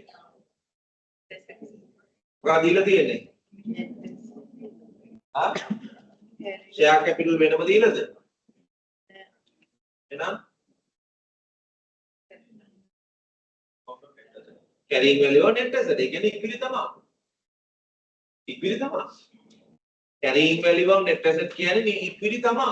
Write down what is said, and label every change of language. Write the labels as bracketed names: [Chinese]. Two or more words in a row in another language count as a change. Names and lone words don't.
[Sinhala] මොකක්ද දීලා තියෙන්නේ? [English] share capital [Sinhala] වෙනම දීලාද? එහෙනම් [English] carrying value of net asset. [Sinhala] ඒ කියන්නේ ඉක්විලි තමයි. ඉක්විලි තමයි. [English] carrying value of net asset [Sinhala] කියන්නේ ඉක්විලි තමයි.